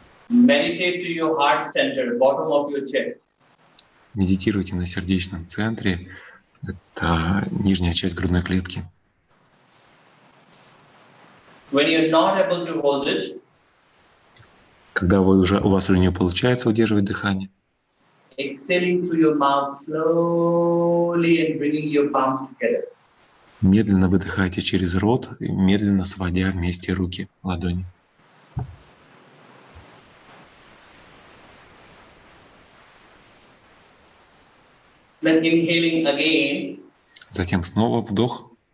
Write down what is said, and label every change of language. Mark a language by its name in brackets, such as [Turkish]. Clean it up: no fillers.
[English] Meditate to your heart center, bottom of your chest. [Russian] Медитируйте на сердечном центре. Это нижняя часть грудной клетки. [English] When you're not able to hold it, [Russian] Когда у вас уже не получается удерживать дыхание, [English] exhaling through your mouth slowly and bringing your palms together. [Russian] медленно выдыхайте через рот, медленно сводя вместе руки, ладони. [English] Then inhaling again, [Russian] Затем снова вдох,